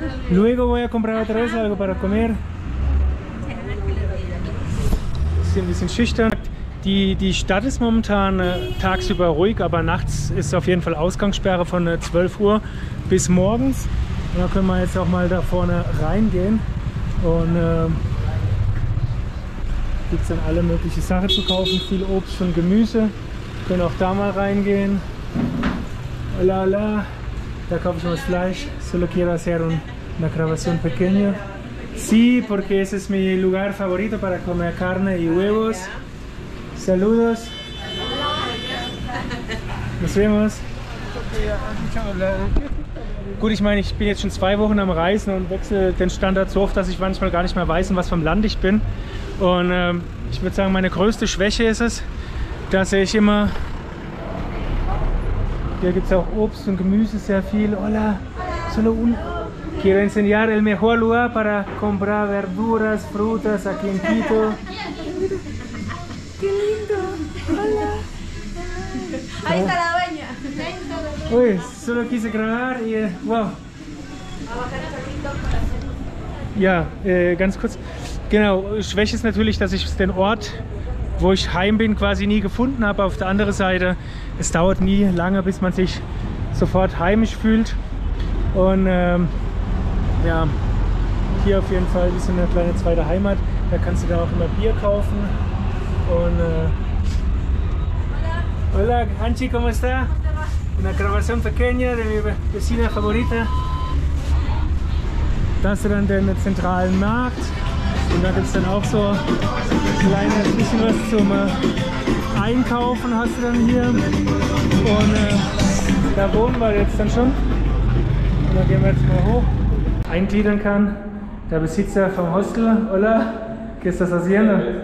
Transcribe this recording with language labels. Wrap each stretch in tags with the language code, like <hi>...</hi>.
<es>Luego voy a comprar otra vez algo para comer.</es> <de>Ist hier ein bisschen schüchtern. Die Stadt ist momentan tagsüber ruhig, aber nachts ist auf jeden Fall Ausgangssperre von 12 Uhr bis morgens. Und da können wir jetzt auch mal da vorne reingehen. Und gibt es dann alle möglichen Sachen zu kaufen, viel Obst und Gemüse. Wir können auch da mal reingehen.</de> <es>Hola, hola.</es> <de>Da kaufe ich mal das Fleisch.</de> <es>Solo quiero hacer una grabación pequeña. Sí, porque ese es mi lugar favorito para comer carne y huevos. Saludos. Nos vemos.</es> <de>Gut, ich meine, ich bin jetzt schon 2 Wochen am Reisen und wechsle den Standard so oft, dass ich manchmal gar nicht mehr weiß, in was für einem Land ich bin. Und ich würde sagen, meine größte Schwäche ist es, dass ich immer... Hier gibt es auch Obst und Gemüse sehr viel.</de> <es>Hola, solo un... Quiero enseñar el mejor lugar para comprar verduras, frutas aquí en Quito. ¡Qué lindo! ¡Hola! Ahí está la dueña. Uy, solo quise grabar y wow.</es> <de>Ja, ganz kurz. Genau, Schwäche ist natürlich, dass ich den Ort, wo ich heim bin, quasi nie gefunden habe. Auf der anderen Seite, es dauert nie lange, bis man sich sofort heimisch fühlt. Und ja, hier auf jeden Fall ist eine kleine zweite Heimat. Da kannst du da auch immer Bier kaufen. Und</de> <es>Hola, Anchi, ¿cómo está? Una grabación pequeña de mi vecina favorita.</es> <de>Das ist dann der zentralen Markt. Und da gibt es dann auch so ein kleines bisschen was zum Einkaufen hast du dann hier. Und da wohnen wir jetzt dann schon. Und da gehen wir jetzt mal hoch. Eingliedern kann der Besitzer vom Hostel.</de> <es>Hola, ¿qué estás haciendo?</es>